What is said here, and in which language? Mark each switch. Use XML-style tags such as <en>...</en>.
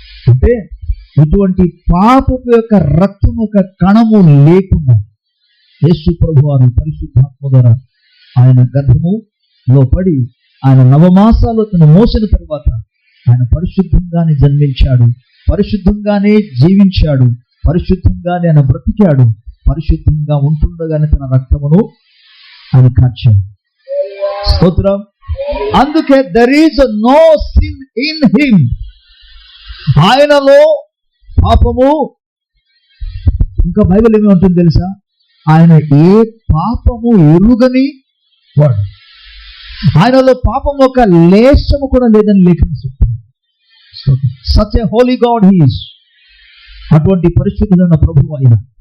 <te>అంటే ఇటువంటి పాపపు యొక్క రక్తం యొక్క కణము లేకుండా యేసు ప్రభువారు పరిశుద్ధాత్మ ద్వారా ఆయన గర్భములో పడి ఆయన 9 మాసాలు తను మోసిన తర్వాత ఆయన పరిశుద్ధంగానే జన్మించాడు, పరిశుద్ధంగానే జీవించాడు, పరిశుద్ధంగానే ఆయన బ్రతికాడు. పరిశుద్ధంగా ఉంటుండగానే తన రక్తమును ఆయన కార్చాడు. స్తోత్రం. అందుకే</te> <en>there is no sin in him.</en> <te>ఆయనలో పాపము, ఇంకా బైబిల్ ఏమి ఉంటుంది తెలుసా, ఆయన ఏ పాపము ఎరుగని వాడు. ఆయనలో పాపం ఒక లేశము కూడా లేదని లేఖనం చెప్తుంది.</te> <en>Such a holy God he is.</en> <te>అటువంటి పరిశుద్ధులైన ప్రభువు ఆయన.</te>